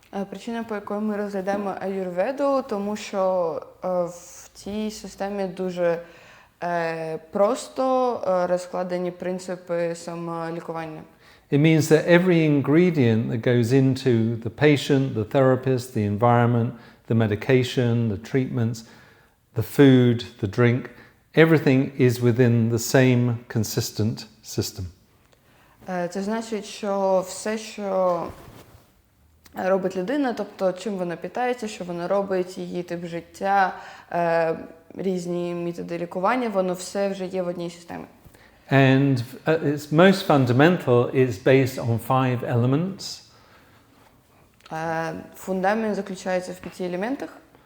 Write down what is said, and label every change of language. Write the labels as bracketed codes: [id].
[uk] Причина, по якій ми розглядаємо аюрведу, тому що в цій системі дуже просто розкладені принципи самолікування. [en] It means that every ingredient that goes into the patient, the therapist, the environment, the medication, the treatments, the food, the drink, everything is within the same consistent system. [uk] Це значить, що все, що робить людина, тобто чим вона питається, що вона робить, її тип життя, різні методи лікування, воно все вже є в одній системі. [en] And its most fundamental is based on 5 elements. [uk] Фундамент заключається в 5 елементах: